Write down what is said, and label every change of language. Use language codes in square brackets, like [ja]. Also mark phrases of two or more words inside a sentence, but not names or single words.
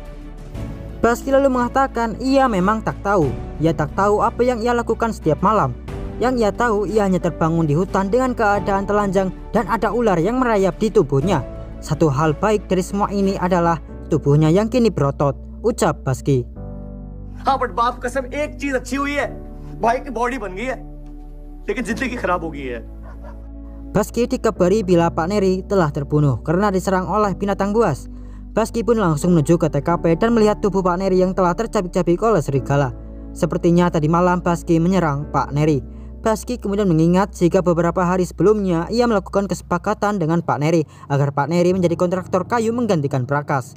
[id] Baski lalu mengatakan ia memang tak tahu. Ia tak tahu apa yang ia lakukan setiap malam. Yang ia tahu ia hanya terbangun di hutan dengan keadaan telanjang dan ada ular yang merayap di tubuhnya. Satu hal baik dari semua ini adalah tubuhnya yang kini berotot, ucap Baski. [hi] हाँ बट बाप कसम एक चीज अच्छी हुई है, भाई की बॉडी बन गई है, लेकिन जिंदगी खराब हो गई है. [id] Baski dikabari bila Pak Neri telah terbunuh karena diserang oleh binatang buas. Baski pun langsung menuju ke TKP dan melihat tubuh Pak Neri yang telah tercabik-cabik oleh serigala. Sepertinya tadi malam Baski menyerang Pak Neri. Baski kemudian mengingat jika beberapa hari sebelumnya ia melakukan kesepakatan dengan Pak Neri agar Pak Neri menjadi kontraktor kayu menggantikan Prakas.